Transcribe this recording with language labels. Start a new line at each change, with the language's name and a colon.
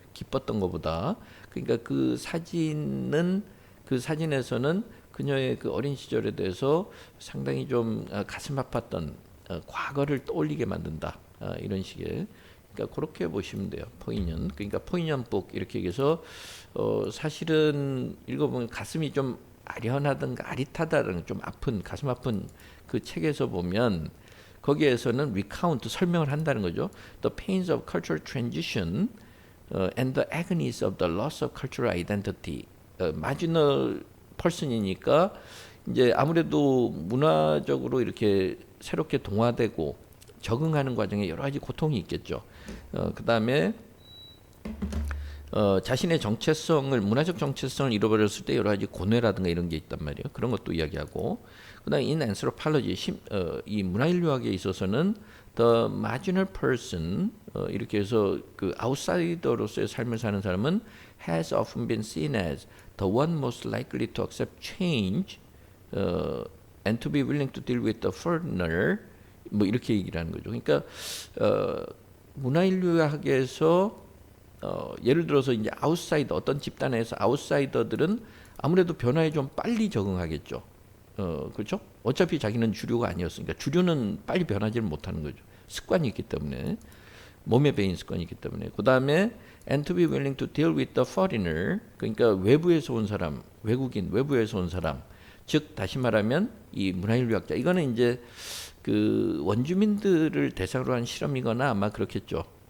Korean: 기뻤던 것보다. 그러니까 그 사진은 그 사진에서는 그녀의 그 어린 시절에 대해서 상당히 좀 가슴 아팠던 과거를 떠올리게 만든다. 이런 식의. 그러니까 그렇게 보시면 돼요. 포인년. 그러니까 포인년복 이렇게 얘기해서 사실은 읽어보면 가슴이 좀 아련하든가 아릿하다든가 좀 아픈 가슴 아픈 그 책에서 보면 거기에서는 recount 설명을 한다는 거죠.
English: The pains of cultural transition and the agonies of the loss of cultural identity.
Korean: marginal person이니까 이제 아무래도 문화적으로 이렇게 새롭게 동화되고 적응하는 과정에 여러 가지 고통이 있겠죠. 그 다음에 자신의 정체성을 문화적 정체성을 잃어버렸을 때 여러 가지 고뇌라든가 이런 게 있단 말이에요.
English: 그런 것도 이야기하고 그다음에 in anthropology
Korean: 이 문화인류학에 있어서는
English: the marginal person
Korean: 이렇게 해서 그 아웃사이더로서의 삶을 사는 사람은
English: has often been seen as the one most likely to accept change and to be willing to deal with the foreigner
Korean: 뭐 이렇게 얘기를 하는 거죠. 그러니까 문화인류학에서 예를 들어서 이제 아웃사이더 어떤 집단에서 아웃사이더들은 아무래도 변화에 좀 빨리 적응하겠죠. 그렇죠? 어차피 자기는 주류가 아니었으니까 주류는 빨리 변하지를 못하는 거죠. 습관이 있기 때문에 몸에 배인 습관이 있기 때문에 그 다음에
English: and to be willing to deal with the foreigner
Korean: 그러니까 외부에서 온 사람, 외국인, 외부에서 온 사람 즉 다시 말하면 이 문화인류학자 이거는 이제 그 원주민들을 대상으로 한 실험이거나 아마 그렇겠죠.